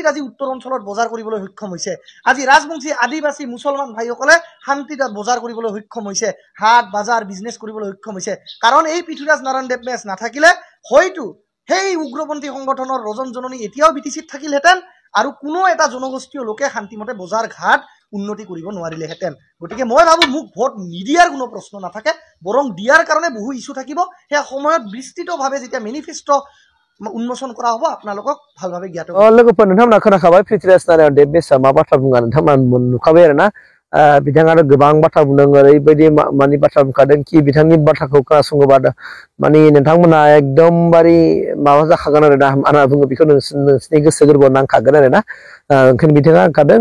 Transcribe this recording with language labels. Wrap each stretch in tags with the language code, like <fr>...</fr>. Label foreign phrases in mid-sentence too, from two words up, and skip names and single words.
<as>আজি উত্তৰ অঞ্চলত বজাৰ কৰিবলৈ সক্ষম হৈছে আজি ৰাজবংশী আদিবাসী মুছলমান ভাইসকলে শান্তিত বজাৰ কৰিবলৈ সক্ষম হৈছে হাট বাজাৰ বিজনেছ কৰিবলৈ সক্ষম হৈছে কাৰণ এই পৃথ্বীৰাজ নাৰায়ণ দেৱমেছ নাথাকিলে হয়তো সেই উগ্ৰপন্থী সংগঠনৰ ৰজন জননী এতিয়াও BTCত থাকিলহেঁতেন আৰু কোনো এটা জনগোষ্ঠীয় লোকে শান্তিমতে বজাৰ ঘাট উন্নতি কৰিব নোৱাৰিলেহেঁতেন গতিকে মই ভাবো মোক ভোট নিদিয়াৰ কোনো প্ৰশ্ন নাথাকে বৰং দিয়াৰ কাৰণে বহু ইস্যু থাকিব সেই সময়ত বিস্তৃতভাৱে যেতিয়া মেনিফেষ্ট উন্মোচন কৰা হ'ব আপোনালোকক ভালভাৱে জ্ঞাত</as> <brx>लोगोफोर नोंथांमोना खोनाखाबाय पृथ्वीराज नारायण देवमेसआ मा बाथ्रा बुङा नोंथांमोना नुखाबाय आरोना बिथाङा गोबां बाथ्रा बुंदों ओरैबायदि मानि बाथ्रा बुंखादों कि बिथांनि बाथ्राखौ खोनासङोबा माने नोंथांमोना एकदमबारे माबा जाखागोन आरो ना आंना बुङो बेखौ नोंसिनि गोसो गोरबोआव नांखागोन आरो ना ओंखायनो बिथाङा होनखादों</brx>